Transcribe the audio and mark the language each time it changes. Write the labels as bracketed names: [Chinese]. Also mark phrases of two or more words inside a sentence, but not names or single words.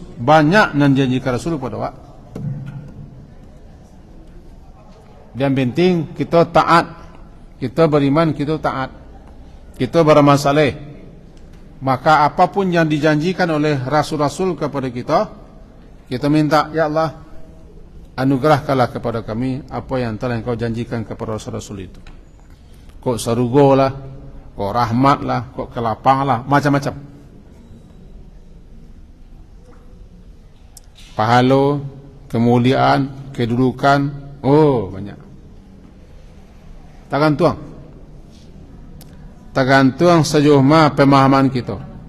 [Indonesian] Banyak menjanjikan rasul pada wak. Dan penting kita taat, kita beriman, kita taat, kita beramal saleh. Maka apapun yang dijanjikan oleh rasul-rasul kepada kita, kita minta, [Arabic] ya Allah, [Indonesian] anugerahkanlah kepada kami apa yang telah engkau janjikan kepada rasul-rasul itu. [Minangkabau] Kok sarugo lah, kok rahmat lah, kok kelapang lah, [Indonesian] macam-macam. Pahala, kemuliaan, kedudukan, oh banyak. Tergantung sejauh mana pemahaman kita.